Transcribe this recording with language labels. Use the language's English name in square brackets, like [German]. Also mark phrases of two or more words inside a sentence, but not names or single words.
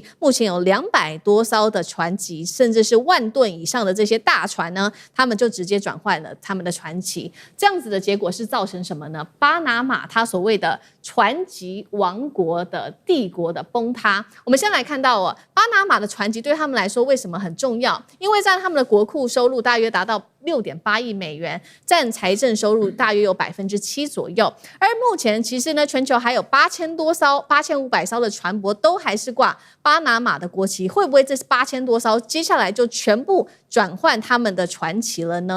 [Chinese] 目前有200多艘的船籍，甚至是10000噸以上的這些大船呢，他們就直接轉換了他們的船旗。這樣子的結果是造成什麼呢？巴拿馬它所謂的船籍王國的帝國的崩塌。我們先來看到巴拿馬的船籍對他們來說為什麼很重要？因為在他们的國庫收入大約達到6.8億美元，佔財政收入大約有7%左右。而目前其實呢，全球還有8000多艘、8500艘的船舶都還是掛巴拿馬的國旗，會不會這8000多艘接下來就全部轉換他們的船旗了呢？